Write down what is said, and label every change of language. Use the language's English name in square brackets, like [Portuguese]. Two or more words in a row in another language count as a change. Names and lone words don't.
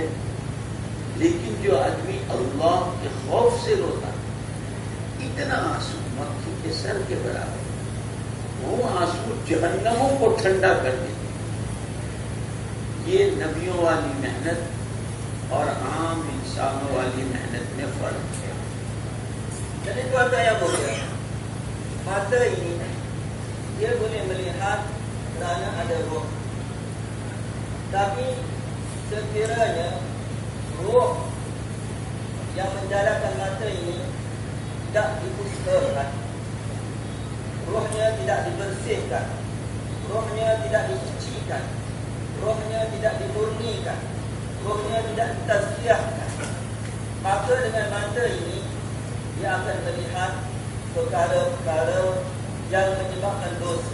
[Urdu] لیکن جو آدمی اللہ کے خوف سے روتا، اتنا آنسو مکھی کے سر کے برابر، وہ آنسو جہنموں کو ٹھنڈا کر دیتے. یہ نبیوں والی محنت اور عام انسانوں والی محنت میں فرق ہے. [Malay] Jadi tuan-tuan yang mulia, mata ini dia boleh melihat kerana ada roh. Tapi sekiranya roh yang menjalankan mata ini tidak diusahakan, rohnya tidak dibersihkan, rohnya tidak disucikan, rohnya tidak dimurnikan, rohnya tidak ditazkiyahkan, maka dengan mata ini dia akan melihat perkara-perkara yang menyebabkan dosa.